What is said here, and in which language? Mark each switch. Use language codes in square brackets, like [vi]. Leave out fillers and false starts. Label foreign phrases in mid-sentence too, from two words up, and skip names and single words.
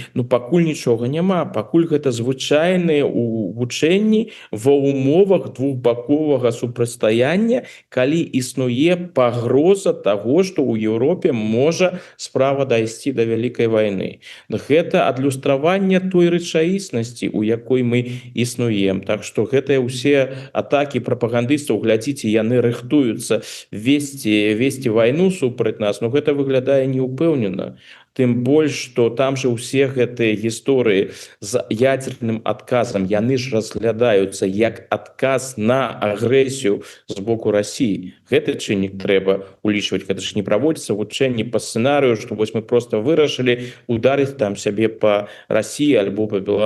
[be] Ну пакуль нічога няма, пакуль гэта звычайныя вучэнні ва ўмовах двухбаковага супрацьстаяння, калі існуе пагроза таго, што ў Еўропе можа справа дайсці да вялікай вайны. Гэта адлюстраванне той рэчаіснасці, у якой мы існуем. Так што гэтыя ўсе атакі прапагандыстаў, глядзіце, яны рыхтуюцца весці вайну супраць нас, но гэта выглядае неўпэўнена. тым больш что там же ўсе гэтыя гісторыі з ядерным адказам яны ж разглядаюцца як адказ на агрэсію з боку России. Гэты чыннік трэба улічваць, гэта ж не праводзіцца вучэнні по сцэнарыю, што вось мы просто вырашылі ударыць там сябе по России альбо по Беларусі.